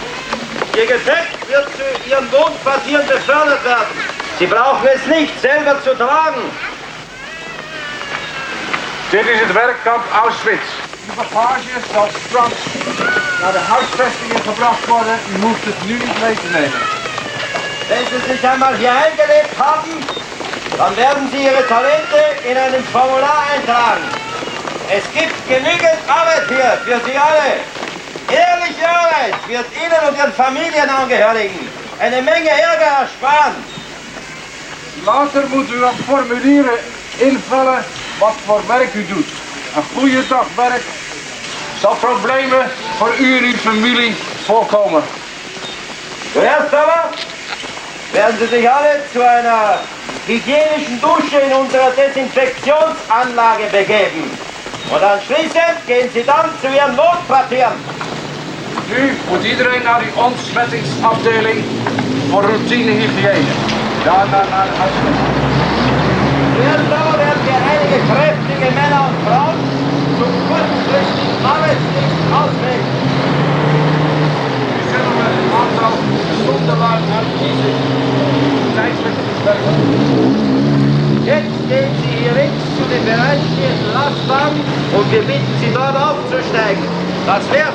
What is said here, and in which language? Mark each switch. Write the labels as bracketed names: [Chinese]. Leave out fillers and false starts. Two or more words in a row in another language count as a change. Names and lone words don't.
[German] Ihr Gepäck wird zu Ihren Wohnquartieren befördert werden. Sie brauchen es nicht selber zu tragen. [Dutch] Dit is het werkkamp Auschwitz. De bagage zal straks naar de huisvestingen gebracht worden. U hoeft het nu niet mee te nemen. [German] Wenn Sie sich einmal hier eingelebt haben, Dann werden Sie Ihre Talente in einem Formular eintragen. Es gibt genügend Arbeit hier für Sie alle. Ehrliche Arbeit wird Ihnen und Ihren Familienangehörigen eine Menge Ärger ersparen. [Dutch] Later moet u op formulieren invullen wat voor werk u doet. Een goede dag werk zal problemen voor u en uw familie voorkomen. [German] Zuerst aber werden Sie sich alle zu einer hygienischen Dusche in unserer Desinfektionsanlage begeben. Und anschließend gehen Sie dann zu Ihren Wohnquartieren. [Dutch] Nu moet iedereen naar die ontsmettingsafdeling voor routinehygiëne. Daarna naar de huisvesting. [German] Zuerst aber werden wir einige kräftige Männer und Frauen zum kurzfristigen Arbeitsdienst auswählen. [Dutch] Nu zullen we een aantal gezonde lui uitkiezen om tijdelijk te werken. [German] Jetzt gehen Sie hier links zu den bereitstehenden Lastwagen und wir bitten Sie dort aufzusteigen. Das wär's.